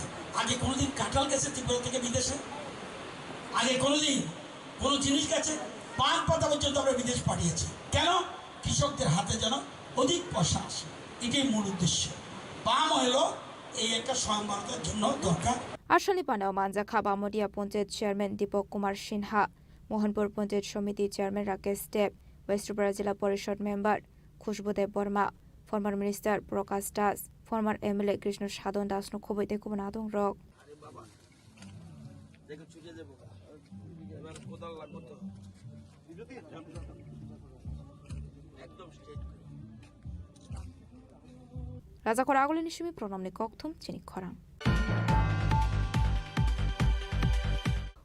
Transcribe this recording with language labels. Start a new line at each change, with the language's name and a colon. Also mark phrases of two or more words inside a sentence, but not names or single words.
Bangla: আগে কোনোদিন কাঁঠাল গেছে ত্রিপুরা থেকে বিদেশে? আগে কোনোদিন কোনো জিনিস গেছে? পান পাতা পর্যন্ত আমরা বিদেশ পাঠিয়েছি। কেন? কৃষকদের হাতে যেন অধিক পয়সা আসে, এটাই মূল উদ্দেশ্য। পাম হলো এই একটা স্বয়ংবরতার জন্য দরকার।
Kok Borok: Ashani Pandao Manjaka Bamudia
English: Panchayat Chairman
Kok Borok: Deepak Kumar Sinha Mohanpur Panchayat Samiti Chairman Rakesh Deb West Tripura Jilla Parishad Member Khushbudev Borma
English: Former Minister
Kok Borok: Prakash Das
English: Former MLA
Kok Borok: Krishna Sadon Das no Khoboite Kubanadong Rock Raja Koragolin Shimi Pronamni Kokthum Chini Khorang